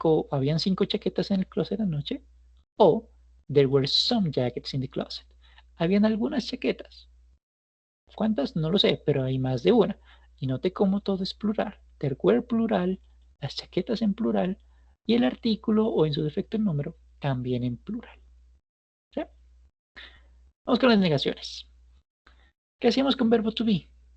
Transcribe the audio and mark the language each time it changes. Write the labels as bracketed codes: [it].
[es] Habían 5 chaquetas en el closet anoche. [en] O there were some jackets in the closet. [es] Habían algunas chaquetas. ¿Cuántas? No lo sé, pero hay más de una. Y note cómo todo es plural. There were plural, las chaquetas en plural y el artículo o en su defecto el número también en plural. ¿Sí? Vamos con las negaciones. ¿Qué hacíamos con verbo to be?